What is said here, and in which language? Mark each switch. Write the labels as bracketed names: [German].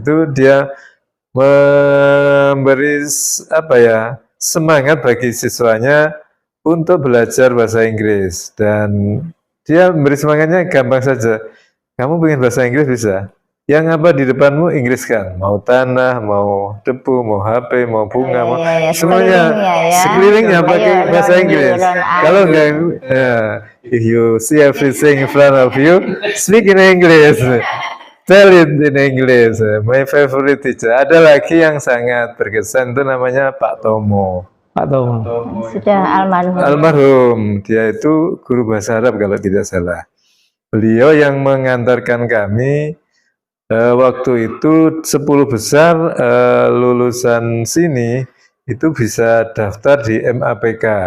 [Indonesian] Itu dia memberi semangat bagi siswanya untuk belajar bahasa Inggris. Dan dia memberi semangatnya gampang saja. Kamu pengen bahasa Inggris bisa? Yang apa di depanmu Inggris kan, mau tanah, mau debu, mau HP, mau bunga, mau semuanya sekelilingnya pakai bahasa Inggris. Kalau enggak, [English] if you see everything in front of you, speak in English, tell it in English. My favorite teacher. [Indonesian] Ada lagi yang sangat berkesan itu namanya Pak Tomo. Pak Tomo. Sudah almarhum. Almarhum. Dia itu guru bahasa Arab kalau tidak salah. Beliau yang mengantarkan kami. Waktu itu 10 besar lulusan sini itu bisa daftar di MAPK.